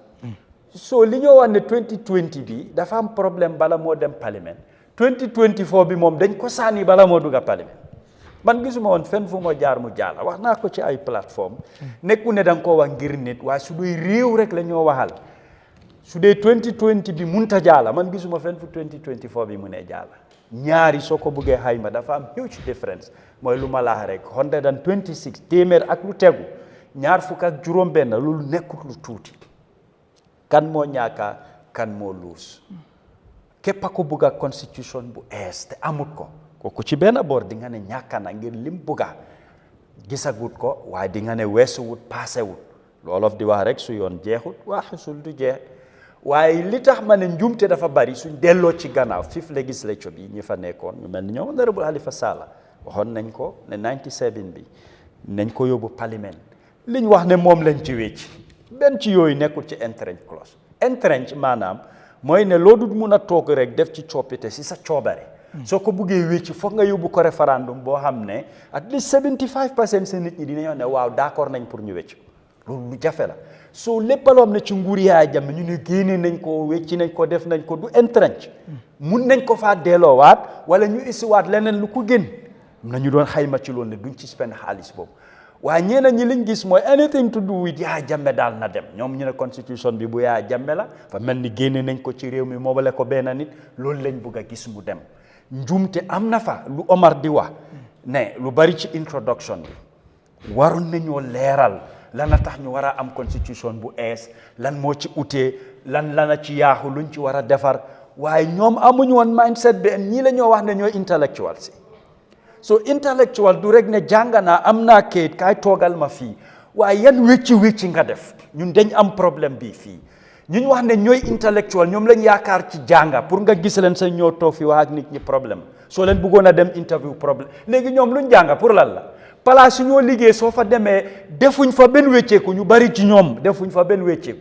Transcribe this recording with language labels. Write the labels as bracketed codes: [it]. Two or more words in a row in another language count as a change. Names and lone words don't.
[wo] so li ñoo wax ne 2020 bi dafa am problème bala moo dem parlement 2024 bi moom dañ ko sànni bala moo dugga parlement man gisuma woon fenn fu ma jaar mu jaala wax naa ko ci ay plateforme nekku ne da nga koo wax ngir nit waaye su dee réew rek la ñoo waxal su dee 2020 bi munta jaala man gisuma fenn fu 2024 bi mu ne jaala ñaari soo ko buggee xayma dafa am [en] huge difference [wo] mooy lu ma laax rek 126 téeméer ak lu tegu ñaar fukk ak juróom benn loolu nekkut lu tuuti kan moo ñaaka kan moo luus képp a ko bugga constitution bu ees te amut ko kooku ci benn boor di nga ne ñàkka na ngir lim bugga gisagut ko waaye di nga ne weesuwut paasewut loolof di wax rek su yoon jeexut waa xusul du jeex waaye li tax ma ne njuumte dafa bari suñ delloo ci gannaaw fifth legislature bi ñi fa nekkoon ñu mel ni ñoom honorable Halifa Sallah waxoon nañ ko ne 97 bi nañ ko yóbbu parlement liñ wax ne moom lañ ci wécc benn ci yooyu nekkul ci [en] entrench clause [wo] entrench maanaam mooy ne loo dul mun a toog rek def ci coppite si sa coobare soo ko buggee wécc foog nga yóbbu ko référendum boo xam ne [en] at least 75% [wo] seen nit ñi dinañoo ne waaw d'accord nañ pour ñu wécc loolu lu jafe la soo lépp loo xam ne ci nguur Yahya Jammeh ñu ne génne nañ ko wécci nañ ko def nañ ko du entrench mun nañ ko faa delloowaat wala ñu isiwaat leneen lu ko gën nañu doon xayma ci loolu ne duñ ci spend xaalis boobu waaye ñeneen ñi liñ gis mooy [en] anything to do with Yahya Jammeh [wo] daal na dem ñoom ñu ne constitution bi bu Yahya Jammeh la fa mel ni génne nañ ko ci réew mi moobale ko benn nit loolu lañ bëgg a gis mu dem njuumte am na fa lu Omar di wax ne lu bari ci introduction bi waroon nañoo leeral lan a tax ñu war a am constitution bu ees lan moo ci utee lan lana ci yaaxu luñ ci war a defar waaye ñoom amuñu woon mindset bi ñii la ñoo wax ne ñooy intellectual si so intellectual du rek ne jàng naa am naa kayit kaay toogal ma fii waaye yan wécci nga def ñun dañ am problème bii fii ñu wax ne ñooy intellectual ñoom lañ yaakaar ci jànga pour nga gis leen sa ñoo toog fi wax ak nit ñi problème soo leen bëggoon a dem interview problème léegi ñoom luñ jànga pour lan la place su ñoo liggéey soo fa demee defuñ fa benn wécceeku ñu bari ci ñoom defuñ fa benn wécceeku